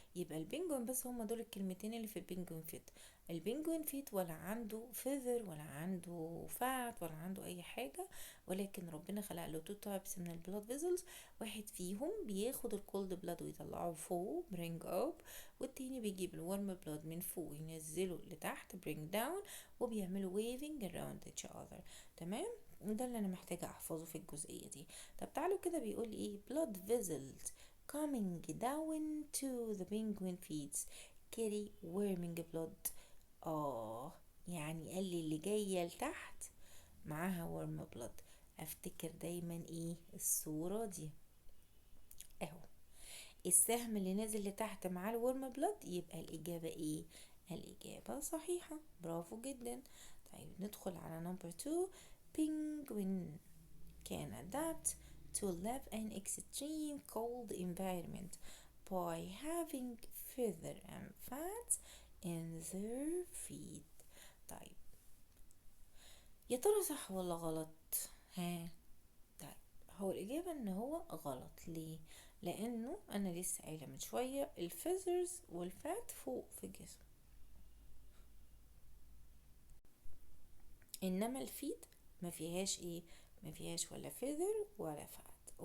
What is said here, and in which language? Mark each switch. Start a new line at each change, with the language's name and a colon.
Arabic: يبقى البنجوين بس هما دول الكلمتين اللي في البنجوين فيت. البنجوين فيت ولا عنده فيذر ولا عنده فات ولا عنده اي حاجة، ولكن ربنا خلق له 2 تايبس من البلاد فيزلز. واحد فيهم بياخد الكولد بلاد ويطلعه فوق برينج اب، والتاني بيجيب الورم بلاد من فوق ينزله لتحت برينج داون، وبيعملوا ويفنج
English: around each other.
Arabic: تمام. ده اللي انا محتاجة احفظه في الجزئية دي. طب تعالوا كده بيقول ايه
English: blood vessels coming down to the penguin feet carry warming blood.
Arabic: يعني قال لي اللي جاية لتحت معاها
English: warm blood.
Arabic: افتكر دايما ايه الصورة دي اهو، السهم اللي نازل لتحت مع الورم بلاد، يبقى الإجابة ايه؟ الإجابة صحيحة، برافو جدا. طيب ندخل على نمبر 2.
English: penguin can adapt to live in extreme cold environment by having feather and fat in their feet.
Arabic: طيب يا ترى صح ولا غلط؟ ها؟ طيب هو الإجابة إن هو غلط. ليه؟ لأنه أنا لسه قايلة من شوية الفيزرز والفات فوق في الجسم، إنما الفيت ما فيهاش إيه؟ ما فيهاش ولا فيذر ولا فات.